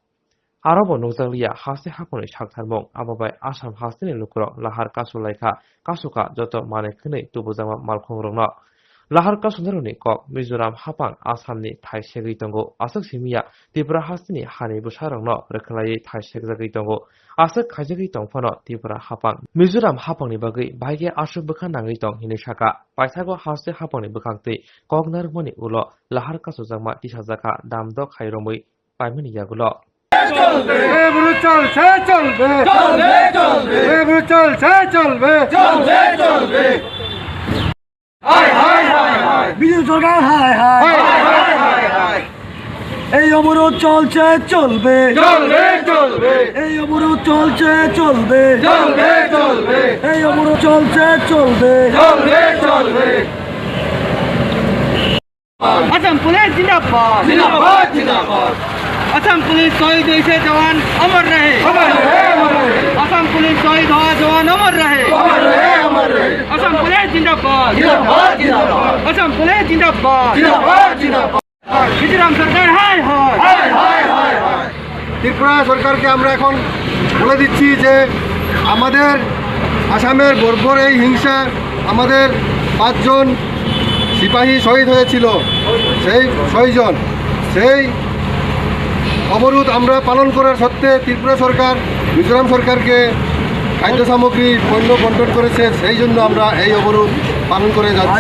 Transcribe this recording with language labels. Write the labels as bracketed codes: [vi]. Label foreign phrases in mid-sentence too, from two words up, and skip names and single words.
[trp] Arabo Nokjaglia Haste Haponi Saktharmung Ababai Assam Hastini Lukurok Lahar Kasulaika Kasuka Joto Mane Khani Tubujama Malkhung Rongno Lahar kasunaroni kok Mizoram hapang Assamni thaisegui tongo asok simia Tripura hastini hani busarongno rekhlai thaisegjagui tongo asok khaijagui tongphano Tripura hapang Mizoram hapangni bagui baige asok bukha nangui tong hini saka paithago haste hapangni bukhangtei koknarmoni ulo lahar kasujangma tisajaka damdok khairomui paimani yagulo [bn] চলবে এবারে চলছে চলবে চলবে চলবে এবারে চলছে চলবে চলবে চলবে হাই হাই হাই হাই বিজু সরকার হাই হাই হাই হাই হাই এই অবরোধ চলছে চলবে চলবে চলবে এই অবরোধ চলছে চলবে চলবে চলবে এই অবরোধ চলছে চলবে চলবে চলবে আসাম পুলিশ জিন্দাবাদ জিন্দাবাদ জিন্দাবাদ [hi] असम पुलिस शहीद हुए से जवान अमर रहे असम पुलिस शहीद हुआ जवान अमर रहे असम पुलिस जिंदाबाद असम पुलिस जिंदाबाद मिजोराम सरकार हाय हाय [bn] हाय ত্রিপুরা সরকারকে আমরা এখন বলে দিচ্ছি যে আমাদের আসামের বর্বর এই হিংসা আমাদের 5 জন সিপাহী শহীদ হয়েছিল সেই 6 জন সেই অবরোধ আমরা পালন করার সত্ত্বে ত্রিপুরা সরকার মিজোরাম সরকারকে খাদ্য সামগ্রী পণ্য বন্টন করেছে সেই জন্য আমরা এই অবরোধ পালন করে যাচ্ছি